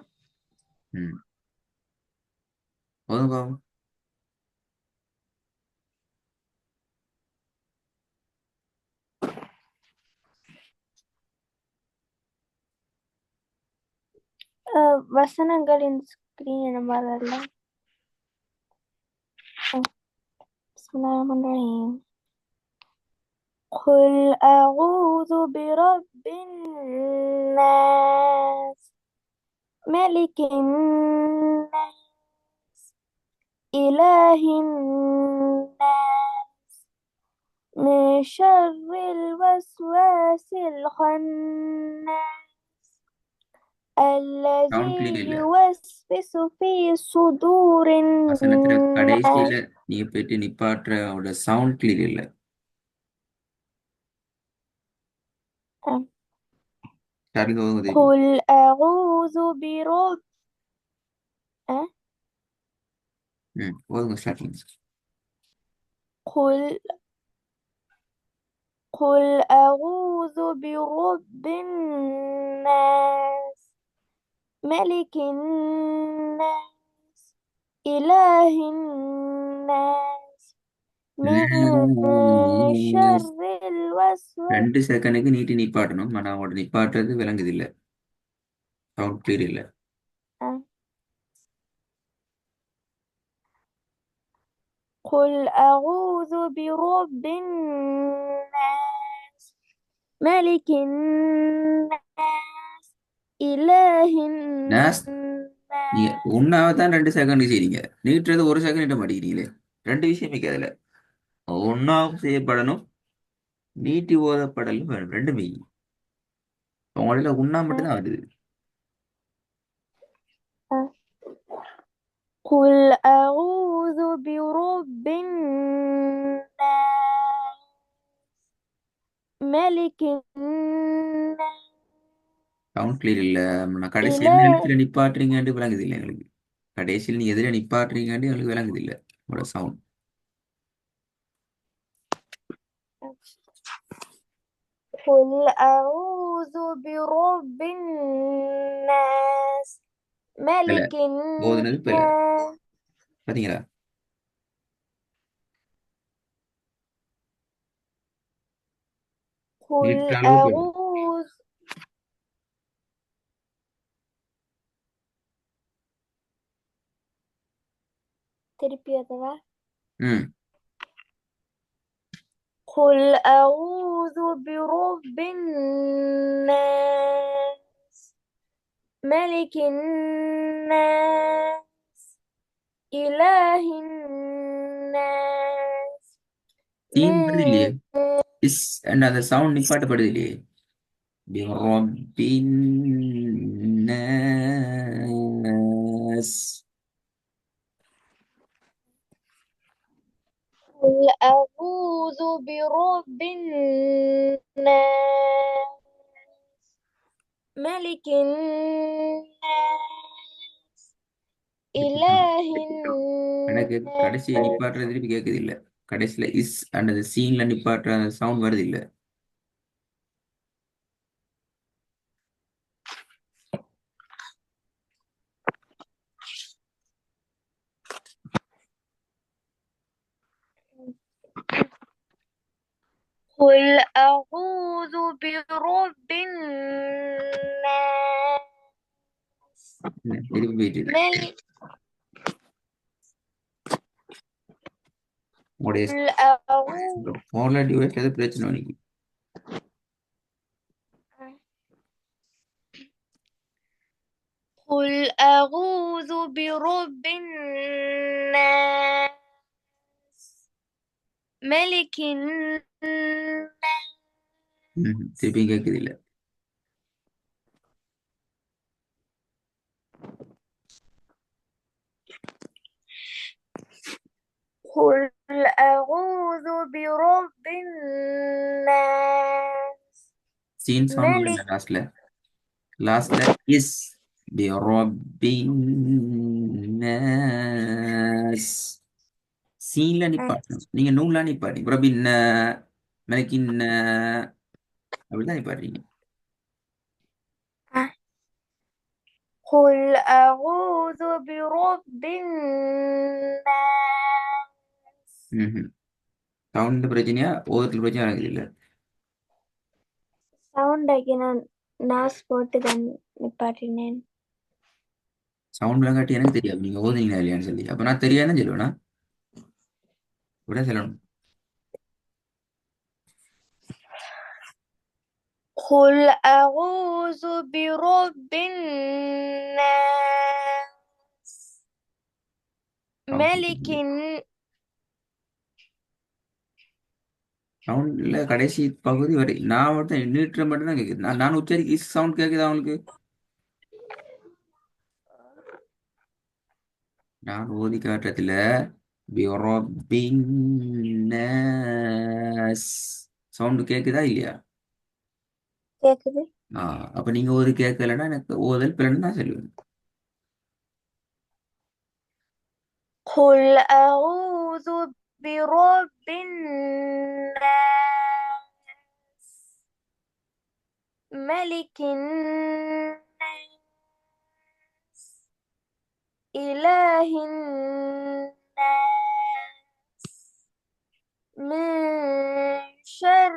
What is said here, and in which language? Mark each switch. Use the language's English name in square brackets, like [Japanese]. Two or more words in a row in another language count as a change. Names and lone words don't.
[Tamil] ம். போதும் பாவம். வசனங்களின் ஸ்கிரீன் வரல. [Arabic] بسم الله الرحمن الرحيم. قل أعوذ برب الناس، ملك الناس، إله الناس، من شر الوسواس الخناس، [Tamil] சவுண்ட் [Arabic] الذي [Tamil] கிளியர் இல்ல. [Arabic] يوسوس في صدور [Tamil] வசனத்துல கடைசியில [Arabic] الناس. [Tamil] நீ போயிட்டு நிப்பாட்டுற [English] sound clear [Tamil] இல்ல. ஸ்டார்டிங் போதும் திருப்பி. [Arabic] قل أعوذ برب أه؟ [Tamil] போதுங்க ஸ்டார்டிங். [Arabic] قل قل أعوذ برب الناس، ملك الناس، إله الناس، من شر الوسواس. [Tamil] 2 செகண்டுக்கு நீட்டி நிப்பாட்டணும். ஆனா அவங்களோட நிப்பாட்டுறது விளங்குது இல்ல. [English] sound clear [Tamil] இல்ல. أه. [Arabic] قل أعوذ برب الناس، ملك الناس، إله [Tamil] நேஸ். நீங்க [Arabic] الناس. [Tamil] உண்ணாவை தான் 2 செகண்ட் செய்றீங்க. நீட்டுறது 1 செகண்ட் நீட்ட மாட்டேங்கிறீங்களே. ரெண்டு விஷயம் இருக்கு அதுல. ஒன்னாவும் செய்யப்படணும், நீட்டி ஓதப்படலும் வேணும். ரெண்டுமே உங்களோட உண்ணா மட்டும் أه. தான் வருது. أه. [Arabic] قل أعوذ برب الناس، ملك الناس، [English] sound clear [Tamil] இல்ல. நான் கடைசி எந்த [Arabic] إله. [Tamil] எழுத்துல நிப்பாட்டுறீங்கன்னு விளங்குது இல்லை எங்களுக்கு. கடைசியில் நீ எதிர நிப்பாட்டுறீங்கன்னு எங்களுக்கு விளங்குது இல்ல உங்களோட சவுண்ட். [Arabic] قل أعوذ برب الناس، [Tamil] இல்ல [Arabic] ملك [Tamil] ஓதுனது இப்ப இல்ல. [Arabic] الناس. [Tamil] பாத்தீங்களா? [Arabic] قل [Tamil] நீட்டுற அளவு இப்ப இல்ல. أعوذ. திருப்பி அதுவா? ம். [Arabic] قل أعوذ برب الناس، ملك الناس، إله الناس، [Tamil] சீன் வருது [Arabic] من [Tamil] இல்லையே. இஸ் அந்த சவுண்ட் நிப்பாட்டப்படுது இல்லையே. [Arabic] برب الناس. قل أعوذ برب الناس، ملك الناس، إله [Tamil] எனக்கு கடைசியை [Arabic] الناس. [Tamil] நிப்பாட்டுறது திருப்பி கேட்குது இல்ல. கடைசியில இஸ் அந்த சீன்ல நிப்பாட்டுற அந்த சவுண்ட் வருது இல்ல. [Arabic] قل أعوذ برب الناس، [Tamil] திருப்பி போயிட்டு இருக்கு. [Arabic] ملك. [Tamil] உங்களுடைய [Arabic] قل أعوذ. [Tamil] போன்ல டிவைஸ்ல எது பிரச்சனை உனக்கு? [Arabic] قل أعوذ برب الناس ملك الناس [Tamil] திருப்பியும் கேட்குது இல்ல. [Arabic] قل أعوذ برب الناس [Tamil] சீன் சவுண்ட் [Arabic] ملك [Tamil] இல்லை லாஸ்ட்ல. லாஸ்ட்ல இஸ் [Arabic] برب الناس. [Tamil] சீன்ல நிப்பாட்டணும். நீங்க நூலா நிப்பாட்டி [Arabic] برب ملك [Tamil] அப்படிதான் நிப்பாட்டுறீங்க. [Arabic] قل أعوذ برب الناس [Tamil] சவுண்ட் பிரச்சனையா ஓதத்துல பிரச்சனை இருக்குது இல்ல. சவுண்ட் நான் நாஸ் போட்டு தான் நிப்பாட்டினேன். சவுண்ட்லாம் காட்டி எனக்கு தெரியாது நீங்க ஓதுனீங்களா இல்லையான்னு சொல்லி. அப்ப நான் தெரியாதுன்னு சொல்லுவேனா விட சொல்லணும். [Arabic] قل أعوذ برب الناس ملك [Tamil] சவுண்ட்ல கடைசி பகுதி வரை நான் மட்டும் நீட்டுற மட்டும் தான் கேக்குது. நான் உச்சரிக்க இஸ் சவுண்ட் கேக்குதா அவங்களுக்கு? நான் ஓதி காட்டுறதுல [Arabic] برب الناس [Tamil] சவுண்ட் கேக்குதா இல்லையா? கேக்குது. அப்ப நீங்க ஓது கேட்கலன்னா எனக்கு ஓதல் பிள்ளைன்னு தான் சொல்லுவேன். [Arabic] قل أعوذ برب الناس ملك الناس إله الناس من شر